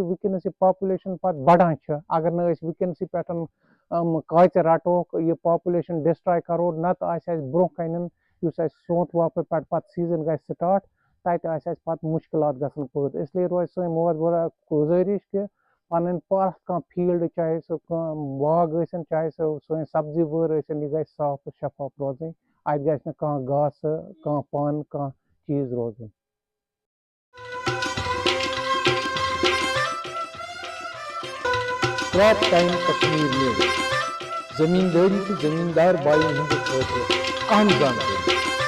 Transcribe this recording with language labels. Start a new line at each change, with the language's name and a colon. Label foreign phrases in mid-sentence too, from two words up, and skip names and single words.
Kashmiri: وٕنکٮ۪نَس یہِ پاپُلیشَن پَتہٕ بَڑان چھِ اگر نہٕ أسۍ وٕنکٮ۪نسٕے پٮ۪ٹھ کاژِ رَٹوکھ یہِ پاپُلیشَن ڈِسٹرٛاے کَرو نَتہٕ آسہِ اَسہِ برٛونٛہہ کَنٮ۪ن یُس اَسہِ سونٛتھ وافہٕ پٮ۪ٹھ پَتہٕ سیٖزن گژھِ سٹاٹ تَتہِ آسہِ اَسہِ پَتہٕ مُشکلات گژھان پٲدٕ اِسلیے روزِ سٲنۍ موثبرا گُزٲرِش کہِ پَنٕنۍ پرٛٮ۪تھ کانٛہہ فیٖلڈ چاہے سُہ کانٛہہ باغ ٲسِن چاہے سُہ سٲنۍ سبزی وٲر ٲسِن یہِ گژھِ صاف تہٕ شفاف روزٕنۍ اَتہِ گژھِ نہٕ کانٛہہ گاسہٕ کانٛہہ پَن کانٛہہ چیٖز روزُن کراپ ٹائم کشمیر نیوز زمینداری تو زمیندار بھائی ہند خاطر اہم جانکاری